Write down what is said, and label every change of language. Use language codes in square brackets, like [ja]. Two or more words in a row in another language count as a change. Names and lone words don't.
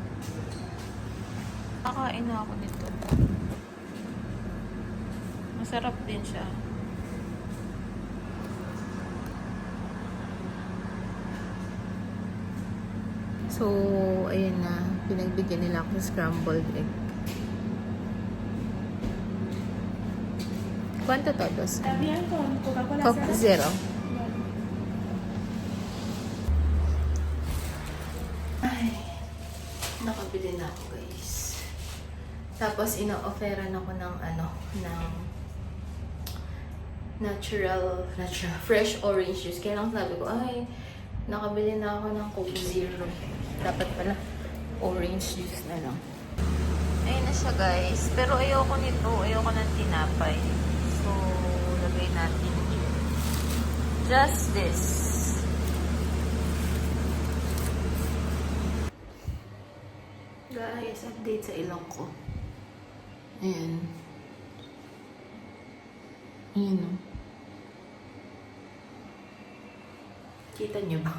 [tl] Kakain na ako nito. Masarap din siya. So, ayun na. Pinagbigyan nila ako ng [en] scrambled egg. [es] ¿Cuánto todos? También con Coca-Cola [tl] Coke Zero. Ay, nakabili na ako, guys. Tapos, ina-offeran ako ng [en] natural, fresh orange juice. [tl] Kaya lang sabi ko, ay, nakabili na ako ng Coke Zero. Dapat pala, [en] orange juice [tl] na lang. Ayun na siya, guys. Pero ayoko nito. Ayoko ng tinapay. So, lagay natin here. [en] Just this. [tl] Guys, update sa ilong ko. Ayan. Ayan o. Kita nyo ba?